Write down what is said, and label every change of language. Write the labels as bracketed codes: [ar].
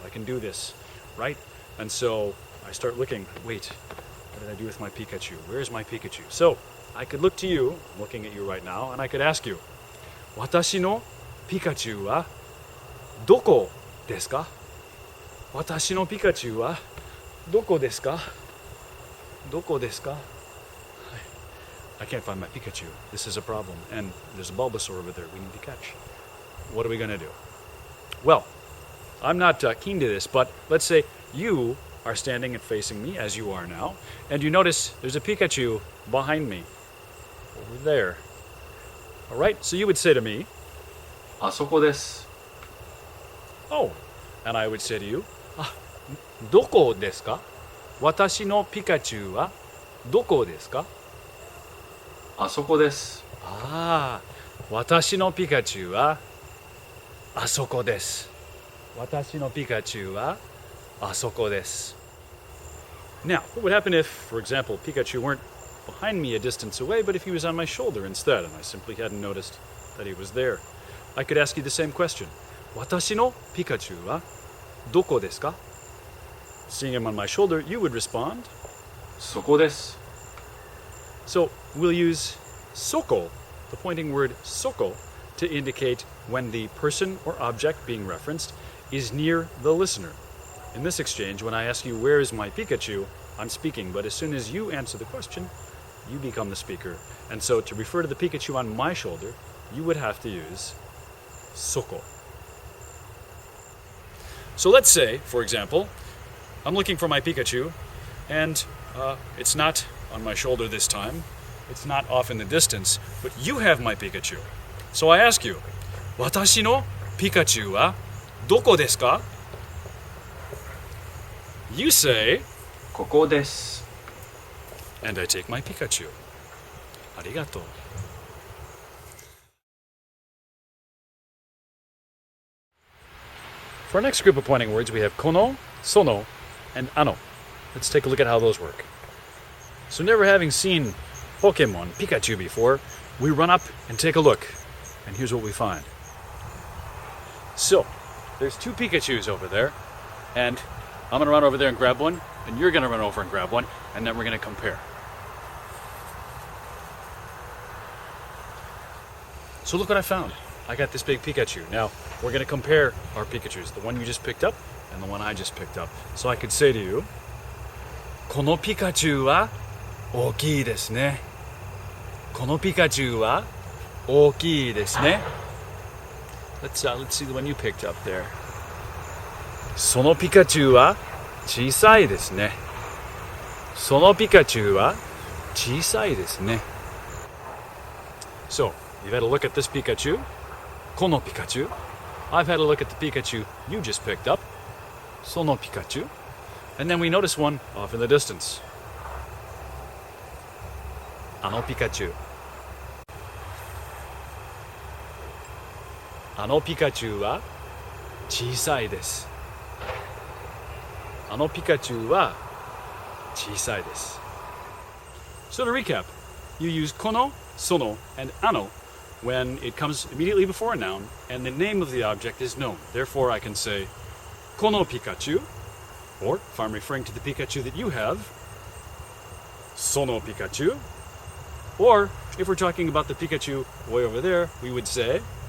[en] I can do this, right? And so I start looking. Wait, what did I do with my Pikachu? Where's my Pikachu? So I could look to you. I'm looking at you right now, and I could ask you, [ja] 私のピカチュウはどこですか? 私のピカチュウはどこですか? どこですか? [en] I can't find my Pikachu. This is a problem. And there's a Bulbasaur over there we need to catch. What are we going to do? Well, I'm not keen to this, but let's say you are standing and facing me, as you are now, and you notice there's a Pikachu behind me, over there. All right, so you would say to me, [ja] あそこです。 [en] Oh, and I would say to you, [ja] どこですか? 私のピカチュウはどこですか? あそこです。私のピカチュウはあそこです。私のピカチュウはあそこです。 [en] Now, what would happen if, for example, Pikachu weren't behind me a distance away, but if he was on my shoulder instead, and I simply hadn't noticed that he was there? I could ask you the same question. [ja] 私のピカチュウはどこですか? [en] Seeing him on my shoulder, you would respond, [ja] そこです。 [en] So we'll use そこ, the pointing word そこ, to indicate when the person or object being referenced is near the listener. In this exchange, when I ask you, where is my Pikachu, I'm speaking, but as soon as you answer the question, you become the speaker. And so to refer to the Pikachu on my shoulder, you would have to use そこ. So let's say, for example, I'm looking for my Pikachu, and it's not on my shoulder this time. it's not off in the distance, but you have my Pikachu. So I ask you, [ja] 私のピカチュウはどこですか? [en] You say, [ja] ここです。 [en] and I take my Pikachu. [ja] ありがとう. [en] For our next group of pointing words, we have kono, sono, and ano. Let's take a look at how those work. So never having seen Pokémon Pikachu before, we run up and take a look. And here's what we find. So, there's two Pikachus over there, and I'm going to run over there and grab one, and you're going to run over and grab one, and then we're going to compare. So look what I found. I got this big Pikachu. Now, we're going to compare our Pikachus, the one you just picked up and the one I just picked up. So I could say to you, [ja] このピカチュウは大きいですね。このピカチュウは大きいですね。 [en] Let's see the one you picked up there. [ja] そのピカチュウは小さいですね。そのピカチュウは小さいですね。 [en] So, you've had a look at this Pikachu. [ja] このピカチュウ. [en] I've had a look at the Pikachu you just picked up. [ja] そのピカチュウ. [en] And then we notice one off in the distance. [ja] あのピカチュウ. あのピカチュウは小さいです。あのピカチュウは小さいです。 [en] So to recap, you use kono, sono, and ano when it comes immediately before a noun and the name of the object is known. Therefore, I can say, [ja] このピカチュウ, [en] or if I'm referring to the Pikachu that you have, [ja] そのピカチュウ, [en] or if we're talking about the Pikachu way over there, we would say,